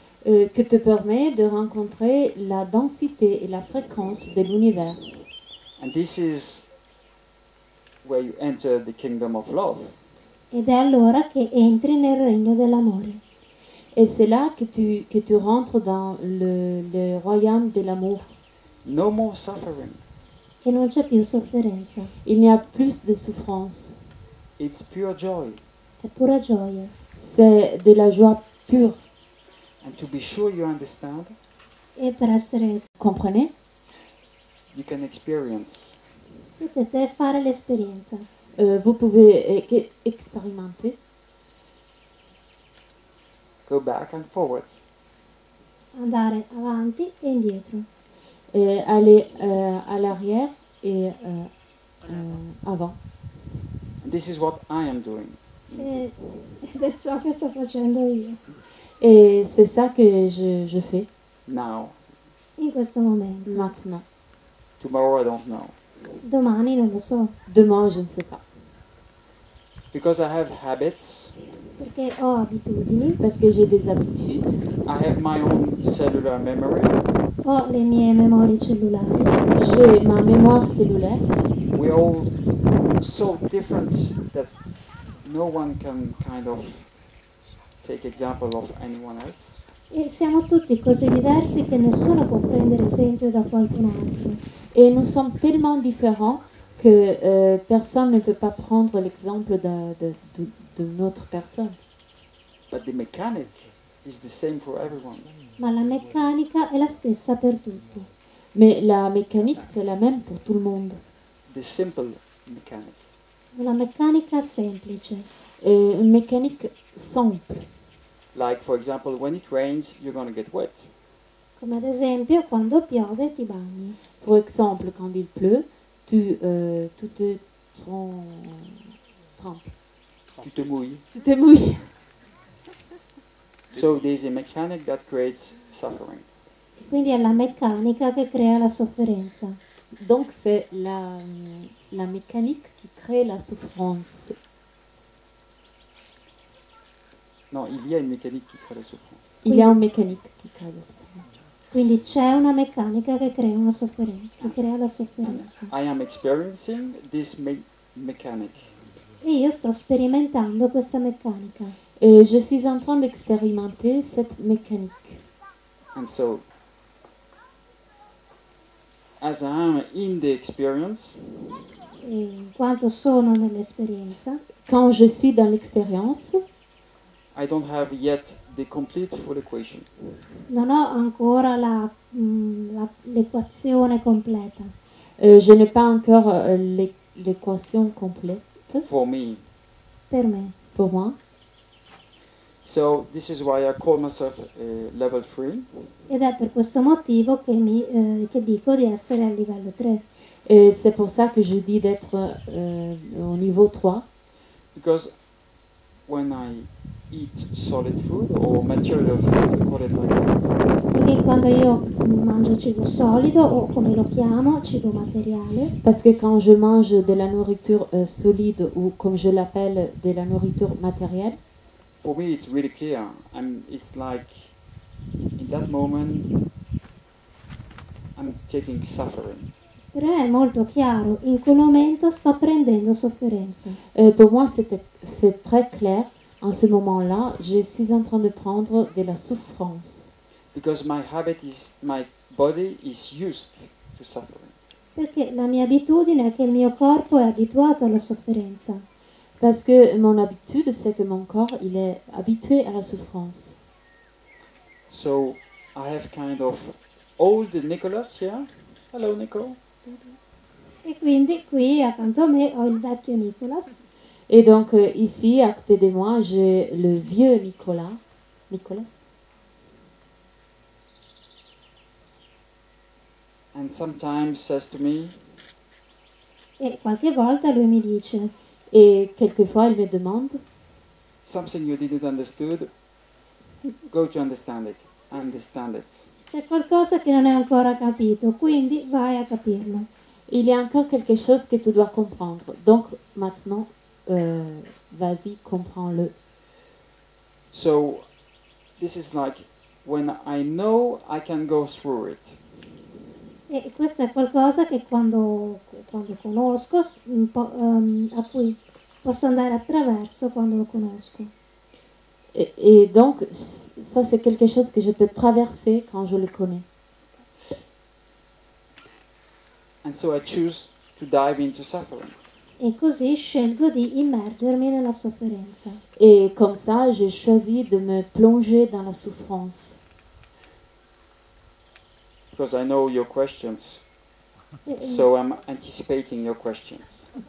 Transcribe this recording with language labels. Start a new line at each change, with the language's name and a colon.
French: que te permet de rencontrer la densité et la fréquence de l'univers.
English: And this is where you enter the kingdom of love.
Italian: ed è allora che entri nel regno dell'amore.
French: Et c'est là que tu rentres dans le royaume de l'amour.
English: No more suffering.
Italian: E non c'è più sofferenza,
French: Il n'y a plus de souffrance.
English: It's pure joy.
Italian: è pura gioia.
French: C'est de la joie pure.
English: And to be sure you understand,
Italian: E per essere
French: Comprenez?
English: you can experience
Italian: potete fare l'esperienza.
French: Vous pouvez expérimenter,
English: go back and forwards.
Italian: Andare avanti e indietro.
French: aller à l'arrière et avant.
English: And this is what I am doing.
Italian: Ed è ciò che sto facendo io
French: Et c'est ça que je fais
English: Now,
Italian: in questo momento.
French: maintenant.
English: tomorrow I don't know.
Italian: Domani non lo so,
French: Demain, je ne sais pas.
English: Because I have habits,
Italian: perché ho abitudini,
French: Parce que j'ai des habitudes,
English: I have my own cellular memory.
Italian: ho le mie memorie cellulari.
French: j'ai ma mémoire cellulaire.
English: We're all so different that no one can kind of take example of anyone else.
Italian: E siamo tutti così diversi che nessuno può prendere esempio da qualcun altro.
French: Et nous sommes tellement différents que personne ne peut pas prendre l'exemple d'une autre personne.
English: But the mechanic is the same for everyone.
Italian: Ma la meccanica è la stessa per tutti.
French: Mais la mécanique, c'est la même pour tout le monde.
English: The simple mechanic.
Italian: Una meccanica semplice,
French: Une mécanique simple.
English: Like, for example, when it rains, you're going to get wet.
Italian: come ad esempio quando piove ti bagni.
French: Par exemple, quand il pleut, tu te trempes. Tu te mouilles. Tu te mouilles.
English: So there's a mechanic that creates suffering.
Italian: Quindi è la meccanica che crea la sofferenza.
French: Donc c'est la mécanique qui crée la souffrance. Non, il y a une mécanique qui crée la souffrance. Il y a une mécanique qui crée la souffrance.
Italian: Quindi c'è una meccanica che crea una sofferenza, che crea la sofferenza.
English: I am experiencing this mechanic.
Italian: E io sto sperimentando questa meccanica.
French: Et je suis en train d'expérimenter cette mécanique.
English: And so, as I am in the experience,
Italian: E in quanto sono nell'esperienza,
French: Quand je suis dans l'expérience,
English: I don't have yet the complete full equation.
Italian: non ho ancora l'equazione completa.
French: je n'ai pas encore l'équation complète
English: For me.
Italian: Per me.
French: pour moi.
English: So this is why I call myself level 3.
Italian: Ed è per questo motivo che dico di essere al livello 3.
French: Et c'est pour ça que je dis d'être au niveau 3.
English: Because when I eat solid food or material food, call it like that,
Italian: Perché quando io mangio cibo solido, o come lo chiamo, cibo materiale,
French: Parce que quand je mange de la nourriture solide ou comme je l'appelle de la nourriture matérielle,
English: for me it's really clear. It's like in that moment I'm taking suffering.
Italian: per me è molto chiaro, in quel momento sto prendendo sofferenza.
French: pour moi c'est très clair. En ce moment-là, je suis en train de prendre de la souffrance.
English: Because my body is used to suffering.
Italian: Perché la mia abitudine è che il mio corpo è abituato alla sofferenza.
French: Parce que mon habitude, c'est que mon corps, il est habitué à la souffrance.
English: So I have kind of old Nicholas here. Hello, Nico.
Italian: E quindi qui accanto a me ho il vecchio Nicholas.
French: Et donc ici, à côté de moi, j'ai le vieux Nicolas.
English: And sometimes says to me,
Italian: E qualche volta lui mi dice:
French: Et quelquefois, il me demande,
English: something you didn't understood, go to understand it. Understand it.
Italian: c'è qualcosa che non hai ancora capito, quindi vai a capirlo.
French: il y a encore quelque chose que tu dois comprendre. Donc maintenant, vas-y, comprends-le.
English: So this is like when I know I can go through it.
Italian: E questo è qualcosa che quando conosco, a cui posso andare attraverso quando lo conosco.
French: Et donc, ça c'est quelque chose que je peux traverser quand je le connais.
English: And so I choose to dive into suffering.
Italian: E così scelgo di immergermi nella sofferenza.
French: Et comme ça, j'ai choisi de me plonger dans la souffrance.
English: Because I know your questions. E- So I'm anticipating your questions.